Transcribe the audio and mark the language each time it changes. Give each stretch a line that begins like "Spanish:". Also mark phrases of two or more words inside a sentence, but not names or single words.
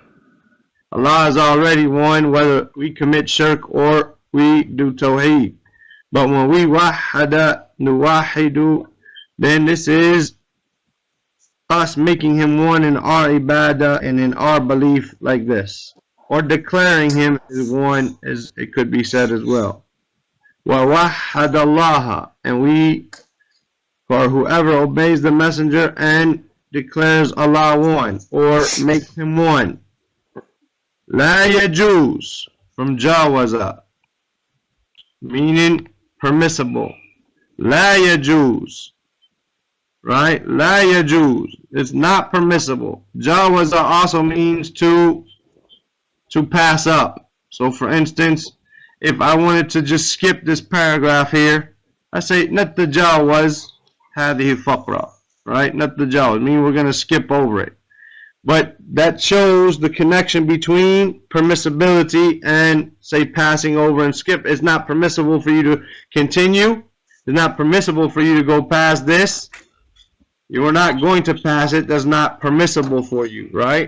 English: Allah is already one, whether we commit shirk or we do tawheed. But when we
Arabic: وحد نوحد,
English: then this is us making him one in our ibadah and in our belief, like this. Or declaring him as one, as it could be said as well.
Arabic: وَوَحَّدَ اللَّهَ,
English: and we, for whoever obeys the messenger and declares Allah one or makes him one.
Arabic: لا يجوز
English: from jawaza, meaning permissible.
Arabic: لا يجوز, right? لا يجوز,
English: it's not permissible. Jawaza also means to pass up. So for instance, if I wanted to just skip this paragraph here, I say
Arabic: نتجاوز هذه الفقرة,
English: right? Natajawaz, meaning we're going to skip over it. But that shows the connection between permissibility and, say, passing over and skip. It's not permissible for you to continue. It's not permissible for you to go past this. You are not going to pass it. That's not permissible for you, right?